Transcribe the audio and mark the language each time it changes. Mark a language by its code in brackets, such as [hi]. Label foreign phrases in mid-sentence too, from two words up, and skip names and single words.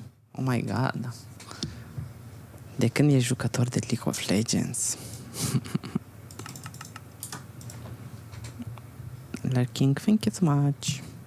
[en] Oh my god. [ro] De când ești jucător de League of Legends? [en] Lurking, thank you so much.